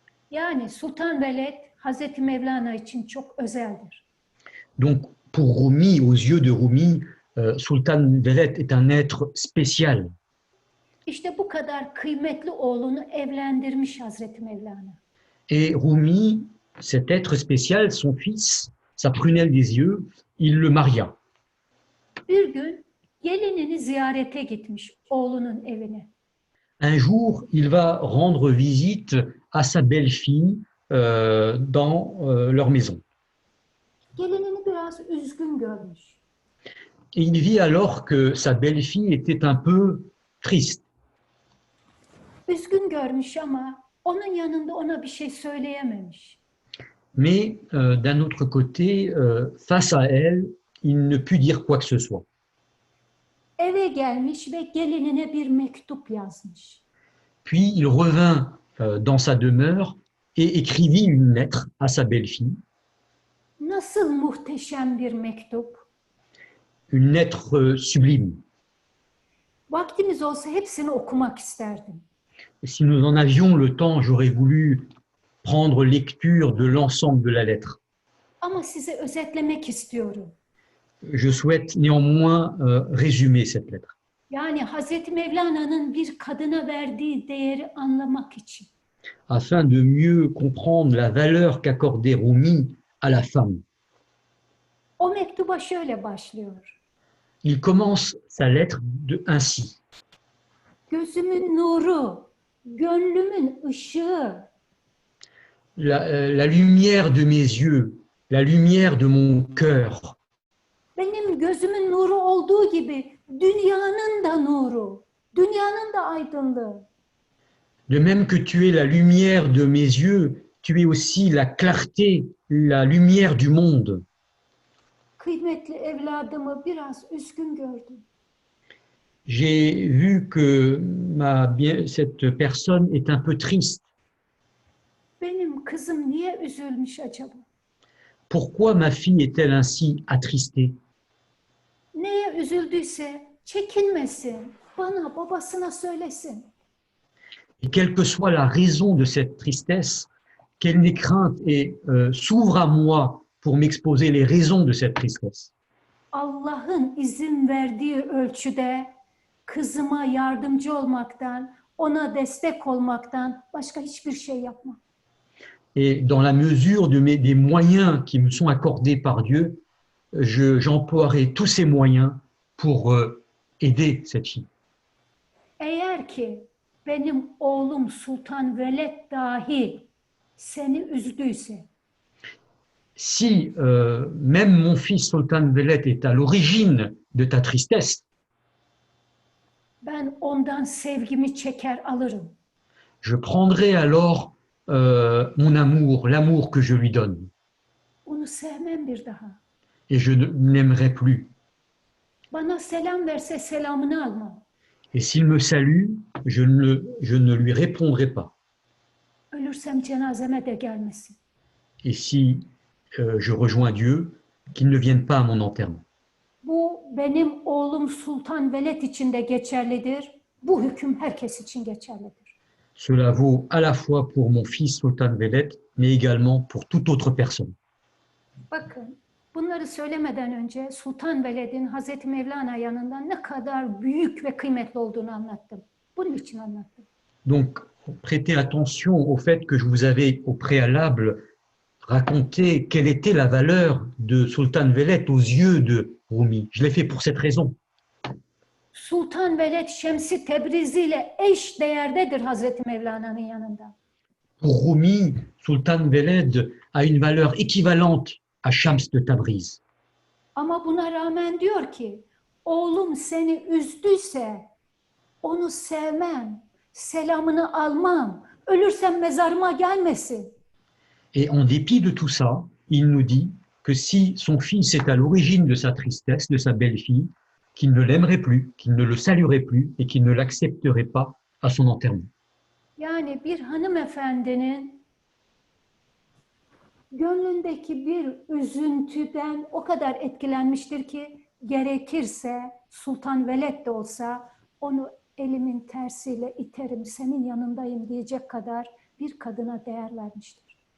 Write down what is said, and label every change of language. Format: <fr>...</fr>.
<tr>Yani Sultan Veled Hazreti Mevlana için çok özeldir.</tr> <fr>Donc pour Rumi, aux yeux de Rumi, Sultan Veled est un être spécial.</fr> <tr>İşte bu kadar kıymetli oğlunu evlendirmiş Hazreti Mevlana.</tr> <fr>Et Rumi, cet être spécial, son fils, sa prunelle des yeux, il le maria.</fr> <tr>Bir gün gelinini ziyarete gitmiş oğlunun evine.</tr> <fr>Un jour, il va rendre visite à sa belle-fille dans leur maison.</fr> <tr>Gelinini biraz üzgün görmüş.</tr> <fr>Et il vit alors que sa belle-fille était un peu triste.</fr> <tr>Üzgün görmüş ama onun yanında ona bir şey söyleyememiş.</tr> <fr>Mais d'un autre côté, face à elle, il ne put dire quoi que ce soit.</fr> <tr>Eve gelmiş ve gelinine bir mektup yazmış.</tr> <fr>Puis il revint dans sa demeure et écrivit une lettre à sa belle-fille.</fr> <tr>Nasıl muhteşem bir mektup.</tr> <fr>Une lettre sublime.</fr> <tr>Vaktimiz olsa hepsini okumak isterdim.</tr> <fr>Si nous en avions le temps, j'aurais voulu prendre lecture de l'ensemble de la lettre.</fr> <tr>Ama size özetlemek istiyorum.</tr> <fr>Je souhaite néanmoins résumer cette lettre.</fr> <tr>Yani Hazreti Mevlana'nın bir kadına verdiği değeri anlamak için.</tr> <fr>Afin de mieux comprendre la valeur qu'accordait Rumi à la femme.</fr> <tr>O mektuba şöyle başlıyor.</tr> <fr>Il commence sa lettre ainsi.</fr> <tr>Gözümün nuru, gönlümün ışığı.</tr> <fr>La lumière de mes yeux, la lumière de mon cœur.</fr> <tr>Benim gözümün nuru olduğu gibi dünyanın da nuru, dünyanın da aydınlığı.</tr> <fr>De même que tu es la lumière de mes yeux, tu es aussi la clarté, la lumière du monde.</fr> <tr>Kıymetli evladımı biraz üzgün gördüm.</tr> <fr>J'ai vu que cette personne est un peu triste.</fr> <tr>Benim kızım niye üzülmüş acaba?</tr> <fr>Pourquoi ma fille est-elle ainsi attristée?</fr> <tr>Neye üzüldüyse çekinmesin, bana, babasına söylesin.</tr> <fr>Et quelle que soit la raison de cette tristesse, qu'elle n'ait crainte et s'ouvre à moi pour m'exposer les raisons de cette tristesse.</fr> <tr>Allah'ın izin verdiği ölçüde kızıma yardımcı olmaktan, ona destek olmaktan başka hiçbir şey yapmam.</tr> <fr>Et dans la mesure des moyens qui me sont accordés par Dieu, j'emploierai tous ces moyens pour aider cette fille.</fr> <tr>Eğer ki benim oğlum Sultan Veled dahi seni üzdüyse,</tr> <fr>Si même mon fils Sultan Veled est à l'origine de ta tristesse,</fr> <tr>ben ondan sevgimi çeker alırım.</tr> <fr>je prendrai alors mon amour, l'amour que je lui donne,</fr> <tr>Onu sevmem bir daha.</tr> <fr>et je ne l'aimerai plus.</fr> <tr>Bana selam verse selamını almam.</tr> <fr>Et s'il me salue, je ne lui répondrai pas.</fr> <tr>Ölürsem cenazeme de gelmesin.</tr> <fr>Et si je rejoins Dieu, qu'il ne vienne pas à mon enterrement.</fr> <tr>Bu benim oğlum Sultan Veled için de geçerlidir. Bu hüküm herkes için geçerlidir.</tr> <fr>Cela vaut à la fois pour mon fils Sultan Veled, mais également pour toute autre personne.</fr> <tr>Bakın, bunları söylemeden önce Sultan Veled'in Hazreti Mevlana yanında ne kadar büyük ve kıymetli olduğunu anlattım. Bunun için anlattım.</tr> <fr>Donc, prêtez attention au fait que je vous avais au préalable raconté quelle était la valeur de Sultan Veled aux yeux de Rumi. Je l'ai fait pour cette raison.</fr> <tr>Sultan Veled Şems-i Tebrizi ile eş değerdedir Hazreti Mevlana'nın yanında.</tr> <fr>Pour Rumi, Sultan Veled a une valeur équivalente à Shams de Tabriz.</fr> <tr>Ama buna rağmen diyor ki, oğlum seni üzdüyse onu sevmem, selamını almam, ölürsem mezarıma gelmesin.</tr> <fr>Et en dépit de tout ça, il nous dit que si son fils est à l'origine de sa tristesse, de sa belle-fille, qu'il ne l'aimerait plus, qu'il ne le saluerait plus et qu'il ne l'accepterait pas à son enterrement.</fr> <tr>Yani bir hanımefendinin gönlündeki bir üzüntüden o kadar etkilenmiştir ki gerekirse Sultan Veled de olsa onu elimin tersiyle iterim, senin yanındayım diyecek kadar bir kadına değer vermiştir.</tr>